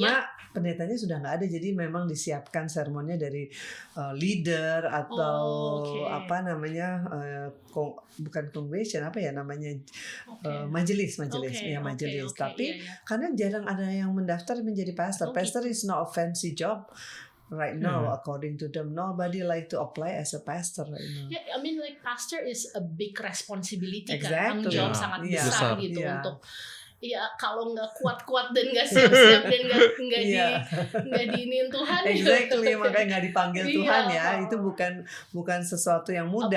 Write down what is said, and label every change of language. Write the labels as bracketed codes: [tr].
[id] Cuma pendetanya sudah nggak ada, jadi memang disiapkan sermonnya dari leader atau apa namanya bukan congregation apa ya namanya majelis. Tapi karena jarang ada yang mendaftar menjadi pastor. [en] Pastor is not a fancy job. Right now, according to them, nobody like to apply as a pastor right now. Yeah, I mean like pastor is a big responsibility kan, tanggung Exactly. [id] jawab sangat besar gitu untuk kalau nggak kuat-kuat dan nggak siap-siap dan nggak diinin Tuhan. Exactly, makanya nggak dipanggil Tuhan ya. Itu bukan sesuatu yang mudah.